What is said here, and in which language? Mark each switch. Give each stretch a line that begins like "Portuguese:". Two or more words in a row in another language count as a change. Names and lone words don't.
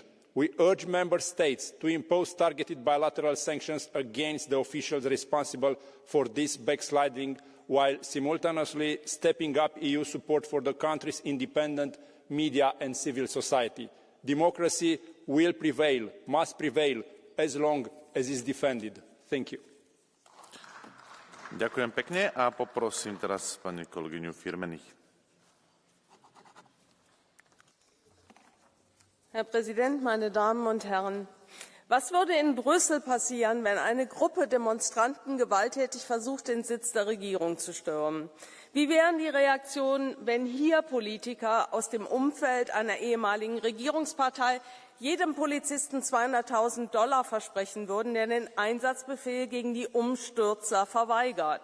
English: We urge Member States to impose targeted bilateral sanctions against the officials responsible for this backsliding, while simultaneously stepping up EU support for the country's independent media and civil society. Democracy will prevail, must prevail, as long as is defended. Thank you.
Slovak: Ďakujem pekne a poprosím teraz pani kolegyňu Firmenich.
German: Herr Präsident, meine Damen und Herren! Was würde in Brüssel passieren, wenn eine Gruppe Demonstranten gewalttätig versucht, den Sitz der Regierung zu stürmen? Wie wären die Reaktionen, wenn hier Politiker aus dem Umfeld einer ehemaligen Regierungspartei jedem Polizisten 200.000 $ versprechen würden, der den Einsatzbefehl gegen die Umstürzer verweigert?